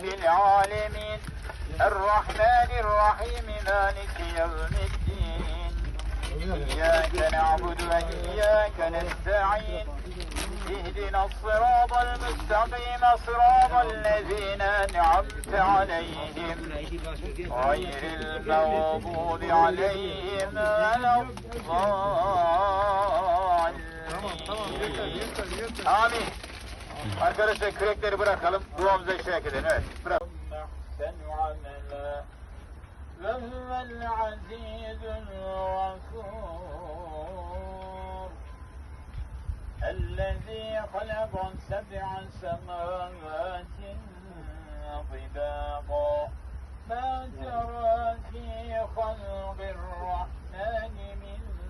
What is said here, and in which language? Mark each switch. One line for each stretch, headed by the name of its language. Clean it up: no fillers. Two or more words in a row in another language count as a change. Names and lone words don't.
Arabic: العالمين الرحمن الرحيم مالك يوم الدين إياك نعبد وإياك نستعين اهدنا الصراط المستقيم صراط الذين أنعمت عليهم غير المغضوب عليهم ولا الضالين. آمين.
Turkish: Arkadaşlar kürekleri bırakalım, duamıza işaret edelim. Evet, bırak.
Arabic: وهو العزيز الغفور الذي خلق 7 سماوات طباقا ما ترى في خلق الرحمن من